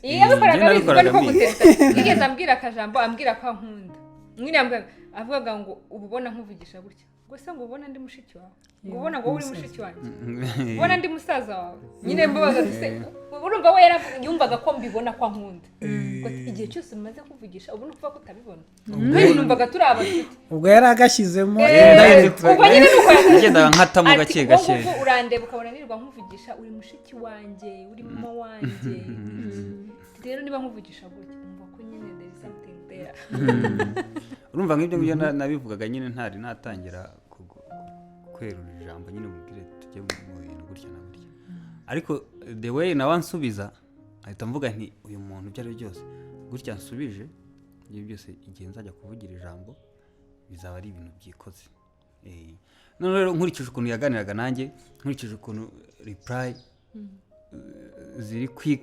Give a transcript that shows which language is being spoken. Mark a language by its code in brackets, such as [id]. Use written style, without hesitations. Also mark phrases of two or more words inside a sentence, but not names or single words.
[rw] yabikoraga abizi ko niko guteta yigeze ambwira akajambo ambwira ko ankunda nyine avugaga ngo ubona nkuvugisha gutya gusa ngo ubona ndi mushiki wawe ngo ubona ngo uri mushiki wanjye ubona ndi musaza wawe nyine mbabaza se urumva we yumvaga ko mbibona ko ankunda igihe cyose maze kuvugisha ubu nukuva ko utabibona kandi numvaga turi abashuti ubwo yari agashyizemo ubwo nyine nuko yagendaga nkatamo gake gake ubwo urandeba ukabona nirirwa nkuvugisha uri mushiki wanjye uri mama wanjye rero niba nkuvugisha gutya numva ko nyine [en] there is something there [rw] urumva nk'ibyo ngibyo nabivugaga nyine ntari natangira kwerura ijambo nyine mubwire tujye mu bintu gutya na gutya ariko [en] the way [rw] nawe ansubiza ahita mvuga nti uyu muntu ibyo ari byo byose gutya nsubije ibyo byose igihe nzajya kuvugira ijambo bizaba ari ibintu byikoze none rero nkurikije ukuntu yaganiraga nanjye nkurikije ukuntu reply ziri quick